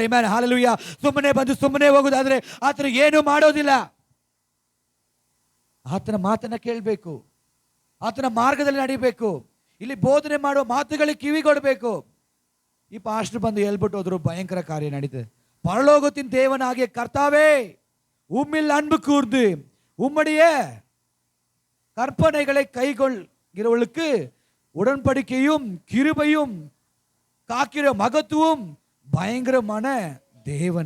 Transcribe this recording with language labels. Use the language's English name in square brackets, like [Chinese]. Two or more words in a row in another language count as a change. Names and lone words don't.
[Kannada] ಆಮೆನ್, ಹಲ್ಲೆಲೂಯಾ. ಸುಮ್ಮನೆ ಬಂದು ಸುಮ್ಮನೆ ಹೋಗುದಾದ್ರೆ ಆತನು ಏನೂ ಮಾಡೋದಿಲ್ಲ. ಆತನ ಮಾತನ್ನ ಕೇಳಬೇಕು, ಆತನ ಮಾರ್ಗದಲ್ಲಿ ನಡಿಬೇಕು, ಇಲ್ಲಿ ಬೋಧನೆ ಮಾಡುವ ಮಾತುಗಳಿಗೆ ಕಿವಿಗೊಡಬೇಕು. ಈ ಪಾಸ್ಟರ್ ಬಂದು ಹೇಳ್ಬಿಟ್ಟು ಹೋದ್ರು, ಭಯಂಕರ ಕಾರ್ಯ ನಡೀತದೆ. [Tamil] பரலோகத்தின் தேவனாகிய கர்த்தாவே, உம்மில் அன்பு கூர்ந்து உம்முடைய கற்பனைகளை கைகொள்கிறவர்களுக்கு உடன்படிக்கையும் கிருபையும் காக்கிற மகத்துவம் பயங்கரமான தேவன்.